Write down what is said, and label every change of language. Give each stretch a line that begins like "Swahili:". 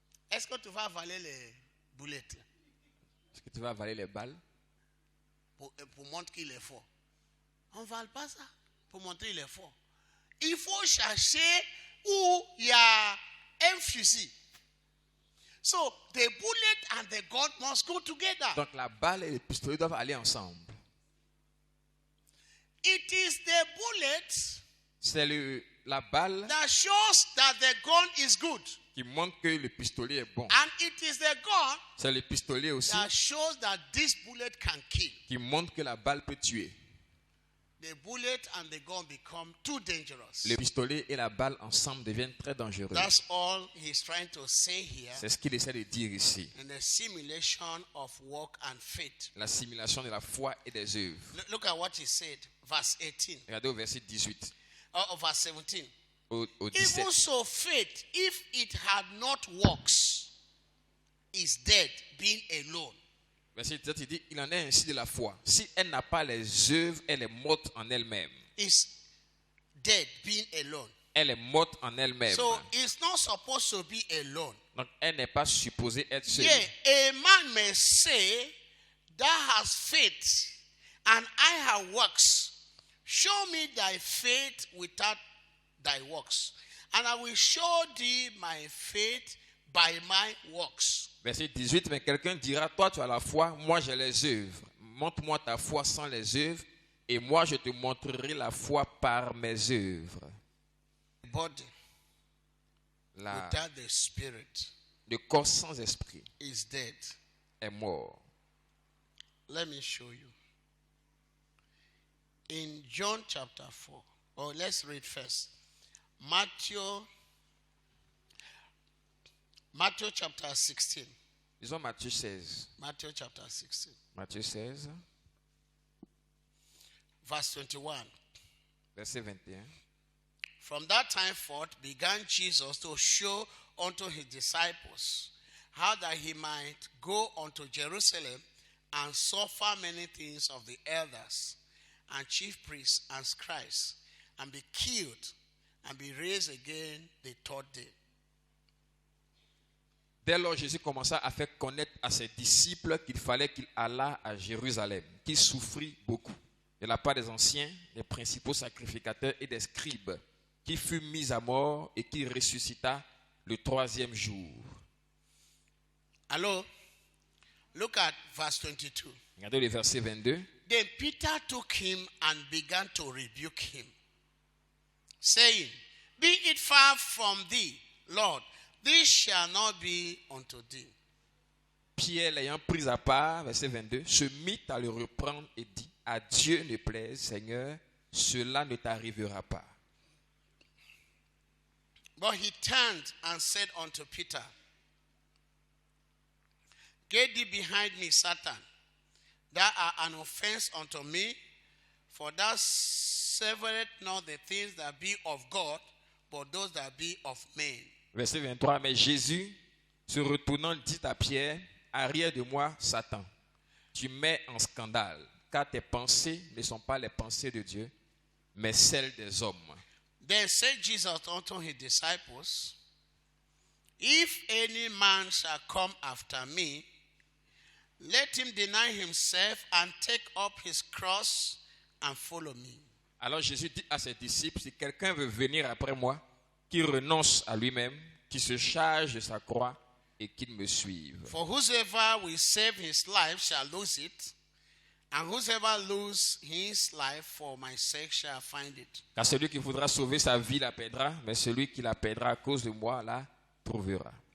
French: Est-ce que tu vas avaler les boulettes là, Est-ce que tu vas avaler les balles pour montrer qu'il est fort? On ne vale pas ça pour montrer qu'il est fort. Il faut chercher où il y a un fusil.
English: So the bullet and the gun must go together.
French: Donc la balle et le pistolet doivent aller ensemble.
English: It is the bullet
French: C'est la balle
English: that shows that the gun is good.
French: qui montre que le pistolet est bon.
English: And it is the gun
French: C'est le pistolet aussi
English: that shows that this bullet can kill.
French: qui montre que la balle peut tuer.
English: The bullet and the gun become too dangerous.
French: Le pistolet et la balle ensemble deviennent très dangereux.
English: That's all he's trying to say here
French: C'est ce qu'il essaie de dire ici.
English: in the simulation of work and faith.
French: L'assimilation de la foi et des œuvres.
English: Look at what he said, verse 18,
French: Regardez au verset 18,
English: or verse 17.
French: au 17.
English: Even so, faith, if it had not works, is dead, being alone.
French: Verset 17, il dit, il en est ainsi de la foi. Si elle n'a pas les œuvres, elle est morte en elle-même.
English: Is dead, being alone.
French: Elle est morte en elle-même.
English: So it's not supposed to be alone.
French: Donc, elle n'est pas supposée être seule.
English: Yeah, a man may say, thou hast faith, and I have works. Show me thy faith without thy works, and I will show thee my faith by my works.
French: Verset 18, mais quelqu'un dira, toi tu as la foi, moi j'ai les œuvres. Montre-moi ta foi sans les œuvres, et moi je te montrerai la foi par mes œuvres.
English: Body without the spirit
French: Le corps sans esprit
English: is dead.
French: est mort.
English: Let me show you. In John chapter 4, Oh, let's read first. Matthew chapter 16.
French: Disons Matthieu 16.
English: Matthew chapter 16.
French: Matthieu 16,
English: Verse 21.
French: verset 21.
English: From that time forth began Jesus to show unto his disciples how that he might go unto Jerusalem and suffer many things of the elders and chief priests and scribes, and be killed and be raised again the third day.
French: Dès lors, Jésus commença à faire connaître à ses disciples qu'il fallait qu'il allât à Jérusalem, qu'il souffrit beaucoup de la part des anciens, des principaux sacrificateurs et des scribes, qui fut mis à mort et qui ressuscita le troisième jour.
English: Hello? Look at verse 22.
French: Regardez le verset 22.
English: Then Peter took him and began to rebuke him, saying, Be it far from thee, Lord, this shall not be unto thee.
French: Pierre, l'ayant pris à part, verset 22, se mit à le reprendre et dit, à Dieu ne plaise, Seigneur, cela ne t'arrivera pas.
English: But he turned and said unto Peter, Get thee behind me, Satan. Thou art an offense unto me, for thou severest not the things that be of God, but those that be of men.
French: Verset 23, mais Jésus, se retournant, dit à Pierre, arrière de moi, Satan, tu mets en scandale, car tes pensées ne sont pas les pensées de Dieu, mais celles des hommes.
English: Then said Jesus unto his disciples, If any man shall come after me, let him deny himself and take up his cross and follow me.
French: Alors Jésus dit à ses disciples, si quelqu'un veut venir après moi, qu'il renonce à lui-même, qu'il se charge de sa croix et qu'il me suive.
English: For whosoever will save his life shall lose it, and whosoever lose his life for my sake shall find it.
French: Car celui qui voudra sauver sa vie la perdra, mais celui qui la perdra à cause de moi la trouvera.